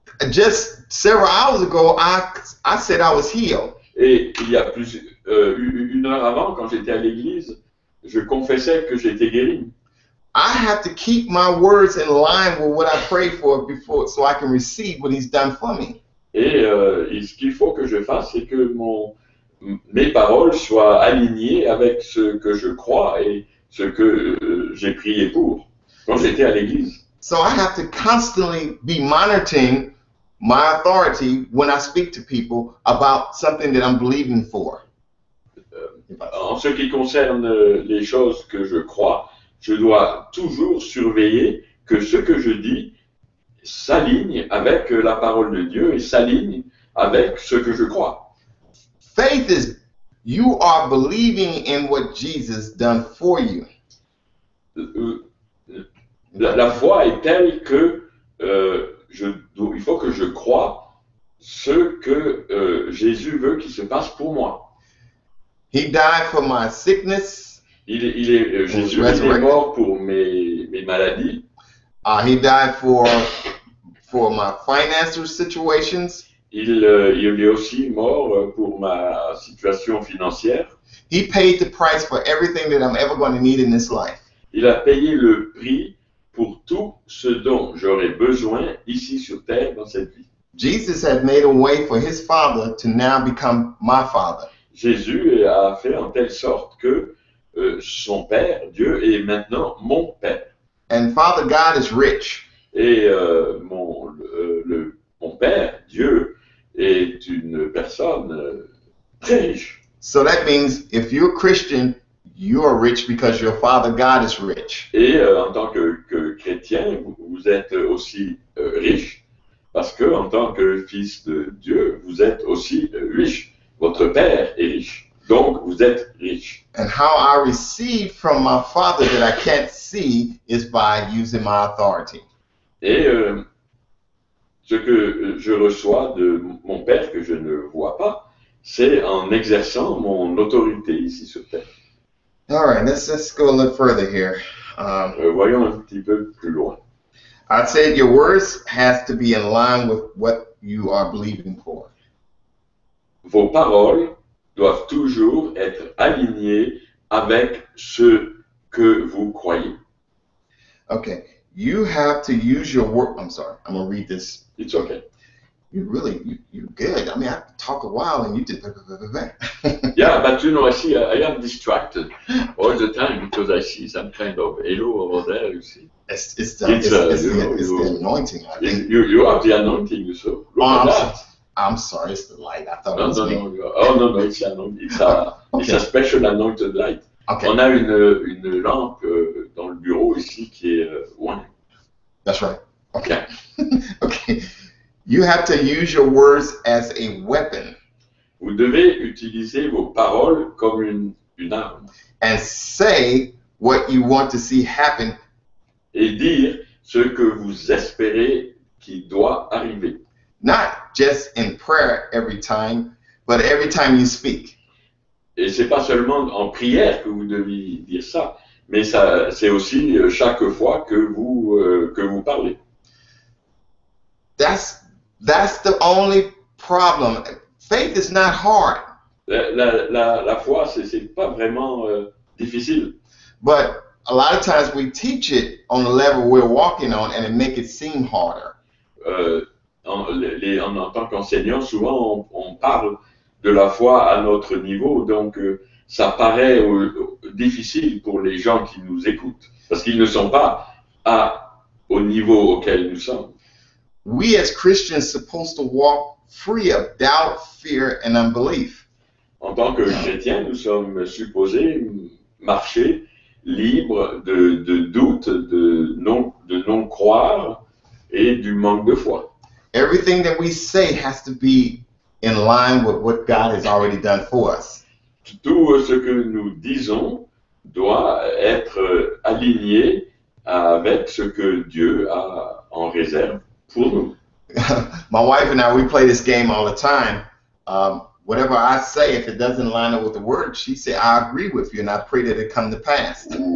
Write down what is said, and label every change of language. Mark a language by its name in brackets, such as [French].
[English] Just several hours ago, I said I was healed. [French] Et il y a une heure avant, quand j'étais à l'église, je confessais que j'étais guéri. [English] I have to keep my words in line with what I prayed for before, so I can receive what He's done for me. [French] Et ce qu'il faut que je fasse, c'est que mes paroles soient alignées avec ce que je crois et ce que j'ai prié pour quand j'étais à l'église. [English] So I have to constantly be monitoring my authority when I speak to people about something that I'm believing for. [French] En ce qui concerne les choses que je crois, je dois toujours surveiller que ce que je dis s'aligne avec la parole de Dieu et s'aligne avec ce que je crois. [English] Faith is you are believing in what Jesus done for you. [French] La foi est telle que il faut que je croie ce que Jésus veut qu'il se passe pour moi. [English] He died for my sickness. [French] Jésus est mort pour mes maladies. [English] He died for my financial situations. [French] Il est aussi mort pour ma situation financière. [English] He paid the price for everything that I'm ever going to need in this life. [French] Il a payé le prix pour tout ce dont j'aurais besoin ici sur terre dans cette vie. [English] Jesus had made a way for his Father to now become my Father. [French] Jésus a fait en telle sorte que son Père, Dieu, est maintenant mon Père. [English] And Father God is rich. [French] Et mon Père, Dieu, est une personne très riche. [English] So that means if you're a Christian, you are rich because your Father God is rich. [French] Et en tant que chrétien, vous êtes aussi riche parce que en tant que fils de Dieu, vous êtes aussi riche. Votre Père est riche, donc vous êtes riche. [English] And how I receive from my Father that I can't see is by using my authority. [French] Et ce que je reçois de mon Père que je ne vois pas, c'est en exerçant mon autorité ici sur terre. [English] All right, let's go a little further here. [French] Voyons un petit peu plus loin. [English] I said your words has to be in line with what you are believing for. [French] Vos paroles doivent toujours être alignées avec ce que vous croyez. [English] Okay, you have to use your word. I'm sorry, I'm gonna read this. It's okay. You're good. I mean, I talk a while and you did. Yeah, but you know, I see, I am distracted all the time because I see some kind of halo over there, you see. It's the anointing, I think. You have the anointing, so look at that. I'm sorry, it's the light. I thought it was me. No, it's anointing. It's a special anointed light. Okay. [French] On a une lampe dans le bureau ici qui est one. [English] That's right. Okay. Okay. You have to use your words as a weapon. [French] Vous devez utiliser vos paroles comme une arme. [English] And say what you want to see happen. [French] Et dire ce que vous espérez qui doit arriver. [English] Not just in prayer every time, but every time you speak. [French] Et c'est pas seulement en prière que vous devez dire ça, mais ça, c'est aussi chaque fois que vous parlez. [English] That's the only problem. Faith is not hard. [French] La foi, c'est pas vraiment difficile. [English] But a lot of times we teach it on the level we're walking on, and it make it seem harder. [French] En tant qu'enseignant, souvent on parle de la foi à notre niveau, donc ça paraît difficile pour les gens qui nous écoutent, parce qu'ils ne sont pas au niveau auquel nous sommes. [English] We as Christians supposed to walk free of doubt, fear, and unbelief. [French] En tant que chrétiens, nous sommes supposés marcher libres de doute, de non croire et du manque de foi. [English] Everything that we say has to be in line with what God has already done for us. [French] Tout ce que nous disons doit être aligné avec ce que Dieu a en réserve pour nous. [English] My wife and I, we play this game all the time. Whatever I say, if it doesn't line up with the word, she said, I agree with you, and I pray that it come to pass.